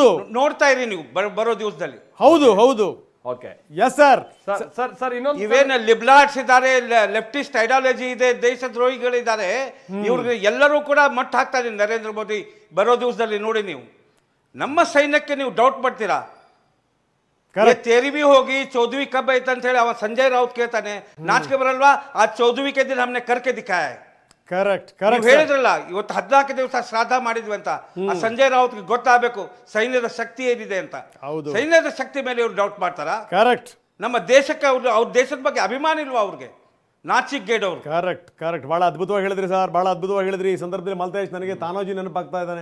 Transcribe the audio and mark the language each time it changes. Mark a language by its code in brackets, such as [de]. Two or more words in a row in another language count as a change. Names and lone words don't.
[kn] ನೋಡ್ತಾ ಇರಿ ನೀವು ಬರೋ ದಿವಸದಲ್ಲಿ. ಹೌದು ಹೌದು. ಓಕೆ, [en] yes sir. [kn] ಸರ್ ಇನ್ನೊಂದು ಇವೇನು ಲಿಬ್ಲಾಟ್ಸ್ ಇದ್ದಾರೆ, [en] leftist ideology [kn] ಇದೆ, ದೇಶದ್ರೋಹಿಗಳಿದ್ದಾರೆ, ಇವ್ರಿಗೆ ಎಲ್ಲರೂ ಕೂಡ ಮಟ್ಟ ಹಾಕ್ತಾರೆ ನರೇಂದ್ರ ಮೋದಿ ಬರೋ ದಿವಸದಲ್ಲಿ. ನೋಡಿ ನೀವು ನಮ್ಮ ಸೈನ್ಯಕ್ಕೆ ನೀವು ಡೌಟ್ ಮಾಡ್ತೀರಾ? [hi] तेरी भी होगी, 14वीं कब आई [kn] ಅಂತ ಹೇಳಿ ಅವ ಸಂಜಯ್ ರಾउत ಕೇಳ್ತಾನೆ. ನಾಚಿಕೆ ಬರಲ್ವಾ? [hi] ಆ 14वीं के दिन हमने करके दिखाया है. [en] correct correct [kn] ಹೇಳಿದ್ರಲ್ಲ ಇವತ್ತು 14 ದಿವಸ ಶ್ರಾದ್ದ ಮಾಡಿದ್ವಿ ಅಂತ. ಆ ಸಂಜಯ್ ರಾउतಗೆ ಗೊತ್ತಾಗಬೇಕು ಸೈನ್ಯದ ಶಕ್ತಿ ಏನಿದೆ ಅಂತ. ಸೈನ್ಯದ ಶಕ್ತಿ ಮೇಲೆ ಇವ್ರು ಡೌಟ್ ಮಾಡ್ತಾರಾ? ಕರೆಕ್ಟ್. ನಮ್ಮ ದೇಶಕ್ಕೆ ಅವ್ರ ದೇಶದ ಬಗ್ಗೆ ಅಭಿಮಾನ ಇಲ್ವಾ ಅವ್ರಿಗೆ? ನಾಚಿಕ್ ಅವರು. [en] correct correct. [kn] ಬಹಳ ಅದ್ಭುತವಾಗಿ ಹೇಳಿದ್ರಿ ಸರ್, ಬಹಳ ಅದ್ಭುತವಾಗಿ ಹೇಳಿದ್ರಿ. ಈ ಸಂದರ್ಭದಲ್ಲಿ ಮಲ್ತೇಶ್ ನನಗೆ ತಾನಾಜಿ ನೆನಪಾಗ್ತಾ ಇದ್ದಾನೆ.